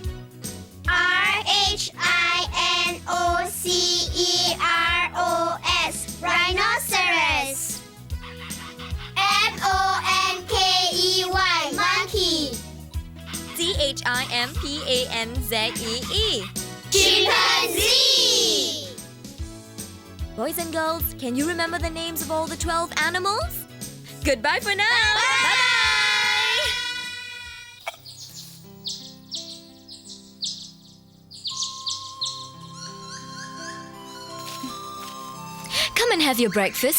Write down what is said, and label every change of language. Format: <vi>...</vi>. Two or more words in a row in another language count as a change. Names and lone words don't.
<en>R-H-I-N-O-C-E-R-O-S. Rhinoceros. M-O-N-K-E-Y. Monkey. C-H-I-M-P-A-N-Z-E-E. Chimpanzee. Boys and girls, can you remember the names of all the 12 animals? Goodbye for now. Bye-bye. Come and have your breakfast.</en>